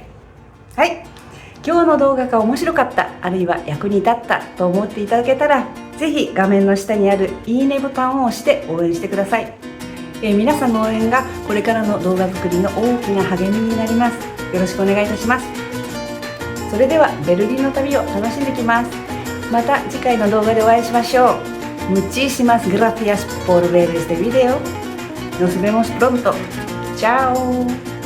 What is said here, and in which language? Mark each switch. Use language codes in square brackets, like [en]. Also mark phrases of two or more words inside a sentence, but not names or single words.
[ja] はい、今日の動画が面白かった、あるいは役に立ったと思っていただけたら、ぜひ画面の下にあるいいねボタンを押して応援してください。皆さんの応援がこれからの動画作りの大きな励みになります。よろしくお願いいたします。それではベルリンの旅を楽しんできます。また次回の動画でお会いしましょう。 [es] Muchísimas gracias por ver este video. Nos vemos pronto. Chao.